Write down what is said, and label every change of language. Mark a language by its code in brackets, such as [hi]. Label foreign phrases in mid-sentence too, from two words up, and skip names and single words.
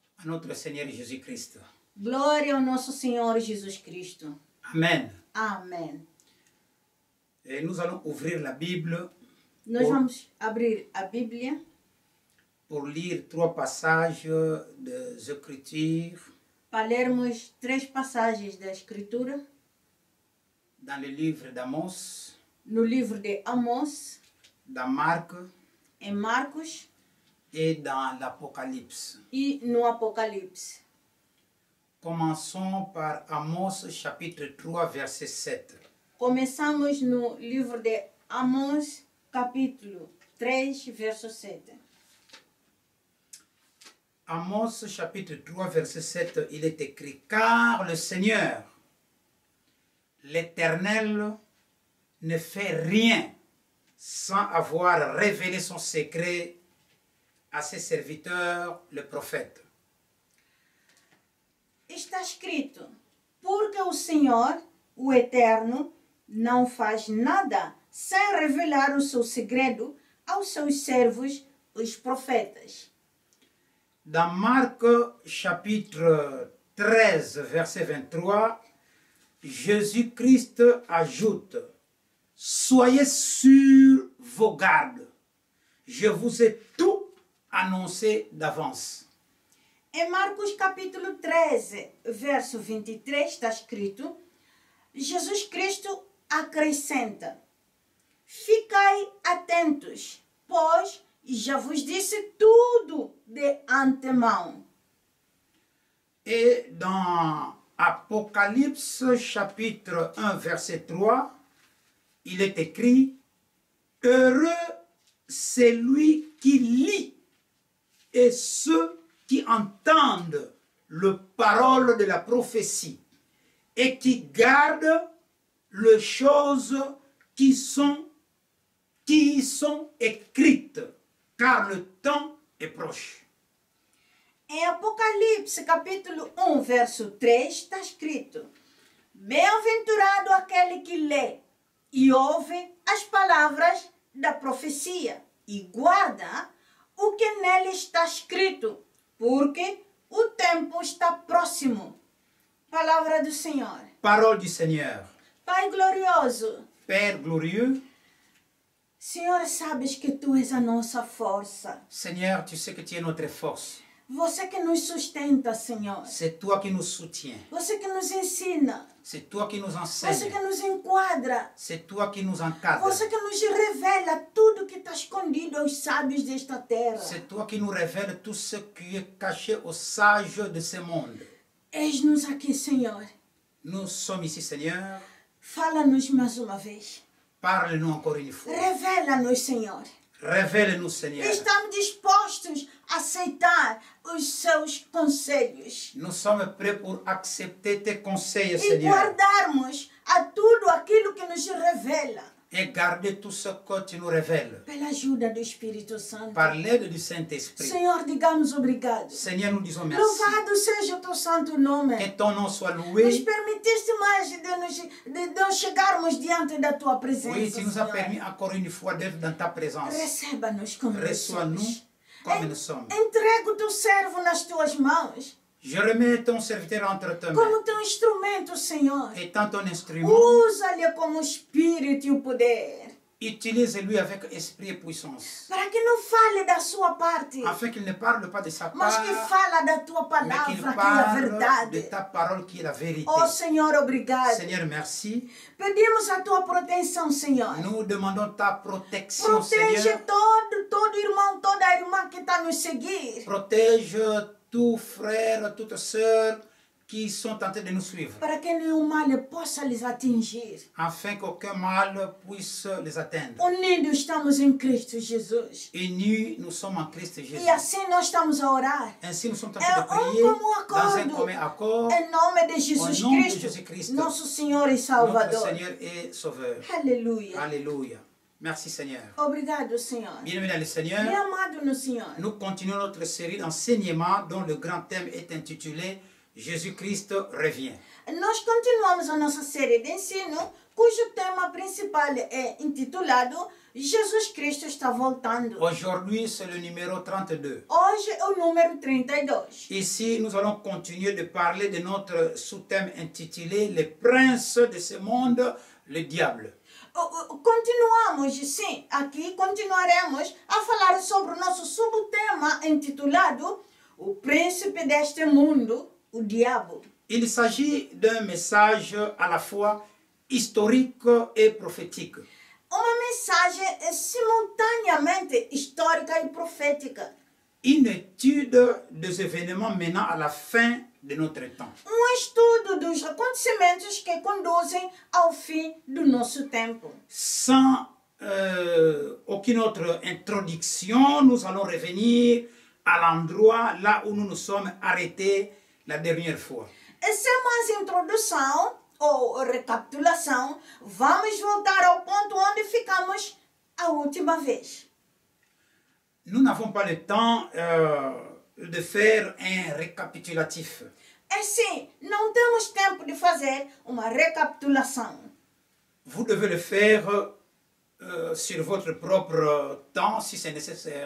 [fr] notre Seigneur Jésus-Christ. [pt] Glória ao nosso Senhor Jesus Cristo. [fr] Amen. [pt] Amém. [fr] Et nous allons ouvrir la Bible [pt] Nós vamos abrir a Bíblia [fr] pour lire 3 passages des Écritures [pt] para lermos 3 passagens da Escritura [fr] dans le livre d'Amos, [pt] no livro de Amós, [fr] dans Marc [pt] em Marcos [fr] et dans l'Apocalypse. [pt] e no Apocalipse. [fr] Commençons par Amos chapitre 3 verset 7. [pt] Começamos no livro de Amós, capítulo 3, verso 7. [fr] Amos chapitre 3 verset 7, il est écrit: Car le Seigneur, l'Éternel, ne fait rien sans avoir révélé son secret à ses serviteurs, les prophètes. [pt] Está escrito, porque o Senhor, o Eterno, não faz nada sem revelar o seu segredo aos seus servos, os profetas. [fr] Dans Marc chapitre 13 verset 23, Jésus-Christ ajoute: Soyez sur vos gardes, je vous ai tout annoncé d'avance. [pt] Em Marcos capítulo 13, verso 23, está escrito, Jesus Cristo acrescenta, ficai atentos, pois já vos disse tudo de antemão. [fr] Et dans Apocalypse chapitre 1 verset 3, il est écrit: Heureux celui qui lit et ceux qui entendent le parole de la prophétie et qui gardent les choses qui y sont écrites, car le temps est proche. [pt] Em Apocalipse capítulo 1, verso 3, está escrito, bem-aventurado aquele que lê e ouve as palavras da profecia e guarda o que nele está escrito, porque o tempo está próximo. Palavra do Senhor. [fr] Parole du Seigneur. [pt] Pai glorioso, [fr] Père glorieux, [pt] Senhor, sabes que Tu és a nossa força. [fr] Seigneur, tu sais que tu es notre force. [pt] Você que nos sustenta, Senhor. [fr] C'est toi qui nous soutiens. [pt] Você que nos ensina. [fr] C'est toi qui nous [pt] Você [fr] enseignes. [pt] que nos enquadra. [fr] C'est toi qui nous encadres. [pt] Você que nos revela tudo que está escondido aos sábios desta terra. [fr] C'est toi qui nous révèles tout ce qui est caché aux sages de ce monde. [pt] Eis-nos aqui, Senhor. [fr] Nous sommes ici, Seigneur. [pt] Fala-nos mais uma vez. [fr] Parle-nous encore une fois. [pt] Revela-nos, Senhor. [fr] Révèle-nous, Seigneur. [pt] Estamos dispostos a aceitar os seus conselhos [fr] Nous sommes prêts pour accepter tes conseils, [pt] e [fr] Seigneur, [pt] guardarmos a tudo aquilo que nos revela [fr] et garder tout ce que tu nous révèles. [pt] pela ajuda do Espírito Santo. [fr] Par l'aide du Saint-Esprit. [pt] Senhor, digamos obrigado. [fr] Seigneur, nous disons merci. [pt] Louvado seja o teu santo nome. [fr] Que ton nom soit [pt] Nos [fr] loué. [pt] permitiste mais de nós chegarmos diante da tua presença, [fr] Oui, tu nous as [pt] Senhor. [fr] permis encore une fois d'être dans ta présence. [pt] Receba-nos como nós [fr] Reçois-nous [pt] somos. [fr] comme nous sommes. [pt] Entrega o teu servo nas tuas mãos, [fr] Je remets ton serviteur entre tes mains. [pt] como teu instrumento, Senhor. [fr] Étant ton instrument, [pt] Usa-lhe como o espírito e o poder, [fr] utilise-lui avec esprit et puissance. [pt] para que não fale da sua parte, [fr] Afin qu'il ne parle pas de sa [pt] mas [fr] part, [pt] que fala da tua [fr] mais qu'il [pt] palavra, que é a [fr] parle de [pt] verdade. [fr] ta parole qui est la vérité. [pt] Oh, Senhor, obrigado. [fr] Seigneur, merci. [pt] Pedimos a tua proteção, Senhor. [fr] Nous demandons ta protection, [pt] Protege [fr] Seigneur. [pt] todo irmão, toda irmã que está nos seguir, [fr] Protège tous frères, toutes sœurs qui sont en train de nous suivre, [pt] para que nenhum mal possa lhes atingir. [fr] afin qu'aucun mal puisse les atteindre. [pt] Unidos estamos em Cristo Jesus. [fr] Unis, nous sommes en Christ Jésus. [pt] E assim nós estamos a orar. [fr] Ainsi, nous sommes en [pt] É [fr] train de prier [pt] como [fr] dans un [pt] acordo. [fr] commun accord. [pt] Em nome de Jesus [fr] Au nom de [pt] Cristo, [fr] Jésus-Christ, [pt] nosso Senhor e [fr] Notre [pt] Salvador. [fr] Seigneur et Sauveur. [pt] Aleluia. [fr] Alléluia. Merci Seigneur. [pt] Obrigado, Senhor. [fr] Bien-aimé dans le [pt] Bem [fr] Seigneur, [pt] amado no Senhor. [fr] nous continuons notre série d'enseignements dont le grand thème est intitulé Jésus-Christ revient. [pt] Nós continuamos a nossa série de ensino, cujo tema principal é intitulado Jesus Cristo está voltando. [fr] Aujourd'hui, c'est le numéro 32. [pt] Hoje é o número 32. [fr] Ici, nous allons continuer de parler de notre sous-thème intitulé « Les princes de ce monde, le diable ». [pt] Continuamos, sim, aqui continuaremos a falar sobre o nosso subtema intitulado O Príncipe deste Mundo, o Diabo. [fr] Il s'agit d'un message à la fois historique et prophétique. [pt] Uma mensagem simultaneamente histórica e profética. [fr] Une étude des événements menant à la fin de notre temps. [pt] Estudo dos acontecimentos que conduzem ao fim do nosso tempo. [fr] Sans aucune autre introduction, nous allons revenir à l'endroit là où nous nous sommes arrêtés la dernière fois. [pt] E sem mais introdução ou recapitulação, vamos voltar ao ponto onde ficamos a última vez. [fr] Nous n'avons pas le temps de faire un récapitulatif. [pt] Assim, não temos tempo de fazer uma recapitulação. [fr] Vous devez le faire sur votre propre temps si c'est nécessaire.